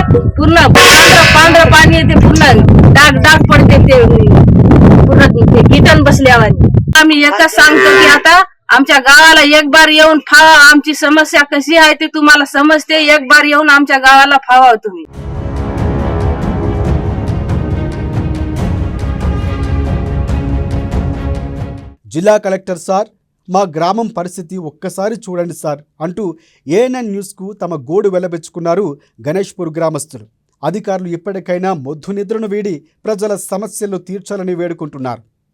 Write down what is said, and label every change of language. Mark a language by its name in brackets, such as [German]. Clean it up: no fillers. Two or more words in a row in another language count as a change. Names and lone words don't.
[Marathi] पूर्ण पांढरं पाणी येते, पूर्ण डाग पडते. ते पूर्ण गिटन बसल्यावर आम्ही एकच सांगतो की आता आमच्या गावाला [Hindi] एक बार [Marathi] येऊन फावा. आमची समस्या कशी आहे ते तुम्हाला समजते. [Hindi] एक बार [Marathi] येऊन आमच्या गावाला फावा तुम्ही. [Telugu] జిల్లా కలెక్టర్ సార్, మా గ్రామం పరిస్థితి ఒక్కసారి చూడండి సార్ అంటూ ఏఎన్ఎన్ న్యూస్కు తమ గోడు వెల్లబెచ్చుకున్నారు గణేష్పూర్ గ్రామస్తులు. అధికారులు ఇప్పటికైనా మొద్దు నిద్రను వీడి ప్రజల సమస్యలు తీర్చాలని వేడుకుంటున్నారు.